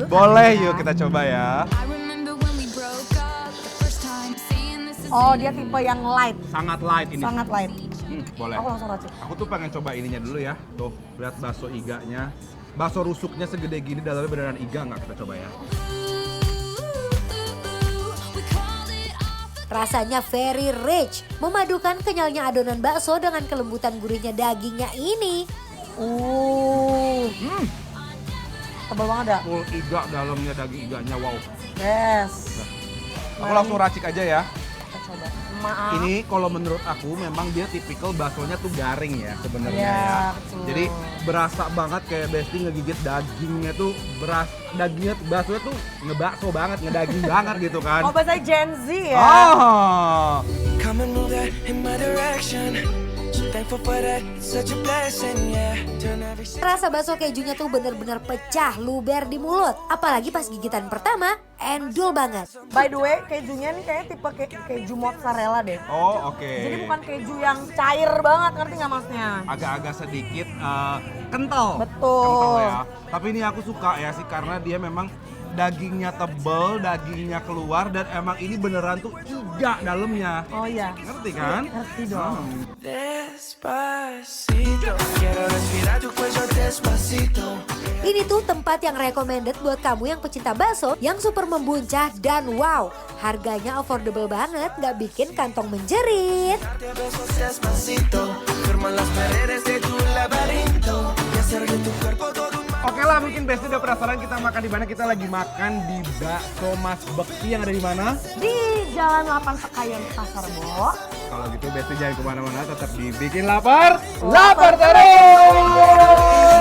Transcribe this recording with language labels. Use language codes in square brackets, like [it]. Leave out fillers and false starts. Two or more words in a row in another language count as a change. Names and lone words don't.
[id] Boleh, yuk kita coba ya. [en] I remember when we broke up the first time, saying this is [id] Oh, dia tipe yang light. Sangat light ini. Sangat light. Boleh. Aku langsung racik. Aku tuh pengen coba ininya dulu ya. Tuh, lihat bakso iganya. Bakso rusuknya segede gini, dalamnya beneran iga nggak? Kita coba ya. [en] we called it off. Rasanya very rich, [id] memadukan kenyalnya adonan bakso dengan kelembutan gurihnya dagingnya ini. Tebal banget ya? Full iga dalamnya, daging iganya, wow. Yes. Aku langsung racik aja ya. Kita coba. Maaf. Ini kalau menurut aku memang dia tipikal baksonya tuh garing ya sebenarnya Iya, ya. betul. Jadi berasa banget kayak Besti ngegigit dagingnya tuh dagingnya baksonya tuh ngebakso banget, ngedaging banget gitu kan. Oh, bahasa Gen Z ya? Oh. [en] Come and move that in my direction. So thankful for that. It's such a blessing, yeah. Turn every [id] Rasa bakso kejunya tuh bener-bener pecah, luber di mulut. Apalagi pas gigitan pertama, endul banget. [en] By the way, [id] kejunya nih kayaknya tipe keju mozzarella deh. Oh, oke. Jadi bukan keju yang cair banget, ngerti nggak maksudnya? Agak-agak sedikit kental. Betul. Kental ya. Tapi ini aku suka ya sih karena dia memang dagingnya tebel, dagingnya keluar dan emang ini beneran tuh iga dalamnya. Oh iya. Ngerti kan? Ngerti dong. [es] Despacito. Quiero respirar tu cuello despacito. [id] Ini tuh tempat yang recommended buat kamu yang pecinta bakso yang super membuncah dan wow, harganya affordable banget, nggak bikin kantong menjerit. [es] Darte besos despacito. Firma las paredes de tu laberinto. Y hacer de tu cuerpo todo un [id] Oke lah, mungkin Besti udah penasaran kita makan di mana. Kita lagi makan di Bakso Mas Bekti yang ada di mana? Di Jalan 8 Sekayan Pasar Bo. Kalau gitu Besti jangan kemana-mana, tetap dibikin lapar. Lapar terus!